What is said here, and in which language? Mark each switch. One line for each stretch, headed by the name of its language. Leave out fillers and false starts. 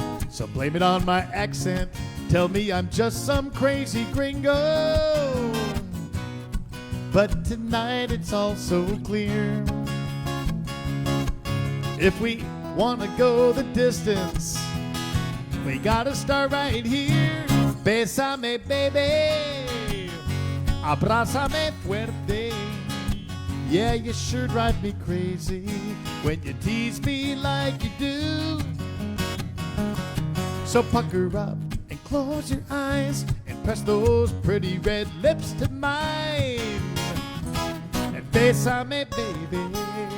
English: So blame it on my accent, tell me I'm just some crazy gringo. But tonight it's all so clear. If we want to go the distance, we gotta start right here.
Spanish: Bésame, baby, abrázame fuerte.
English: Yeah, you sure drive me crazy when you tease me like you do. So pucker up and close your eyes and press those pretty red lips to mine. And bésame, baby.